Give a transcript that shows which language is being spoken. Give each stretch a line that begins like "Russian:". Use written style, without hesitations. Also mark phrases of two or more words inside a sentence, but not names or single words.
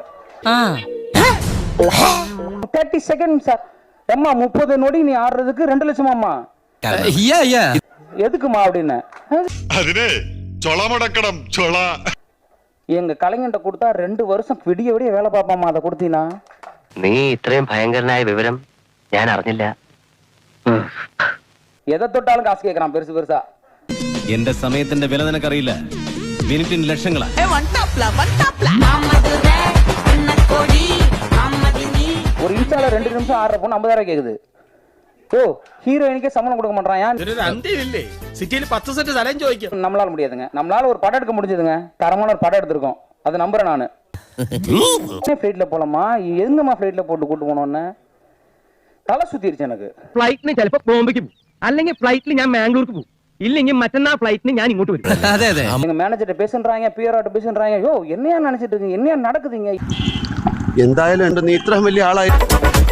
Tamil: 30 செகண்ட் சார். அம்மா 30 நொடி நீ ஆடுறதுக்கு 2 லட்சமாம்மா. எதுக்குமா அப்படின்னு எங்க கலைஞன்ட்ட கொடுத்தா 2 வருஷம் விடிய விடிய வேலை பார்ப்பாமா. அதை கொடுத்தீங்கன்னா
Malayalam: നീ ഇത്രയും ഭയങ്കരനായ വിവരം ഞാൻ അറിഞ്ഞില്ല.
Tamil: எதை தொட்டாலும் காசு கேட்கறான் பெருசு பெருசா.
Malayalam: എന്റെ സമയത്തിന്റെ വില നിനക്കറിയില്ല. മിനിറ്റിന് ലക്ഷങ്ങളാ.
Tamil: ஒரு இன்ஸ்டால 2 நிமிஷம் ஆடுற பொண்ணு 50,000 கேக்குது. ஓ, ஹீரோயினுக்கே சம்பளம் கொடுக்க மாட்டான். நம்மளால முடியாதுங்க. நம்மளால ஒரு படம் எடுக்க முடிஞ்சதுங்க. தரமான ஒரு படம் எடுத்திருக்கோம். அதை நம்புறேன் நானு. ஃபிளைட்ல போலாமா? எங்கம்மா ஃபிளைட்ல போட்டு கூட்டு போனோன்னு
Malayalam: തല സുത്തിരിച്ചു എനിക്ക്. ഫ്ലൈറ്റിന് ചിലപ്പോ ബോംബെക്ക് പോകും, അല്ലെങ്കിൽ ഫ്ലൈറ്റിൽ ഞാൻ മാംഗ്ലൂർക്ക് പോകും, ഇല്ലെങ്കിൽ മറ്റന്നാൾ ഫ്ലൈറ്റിന് ഞാൻ ഇങ്ങോട്ട് വരും.
Tamil: எங்க மேனேஜர்ட்ட பேசுறாங்க, பிஆர்ஆர்ட்ட பேசுறாங்க. யோ என்னையா நினைச்சிட்டு இருக்கீங்க? என்னையா நடக்குதுங்க?
Malayalam: എന്തായാലും നീ ഇത്രയും വലിയ ആളായി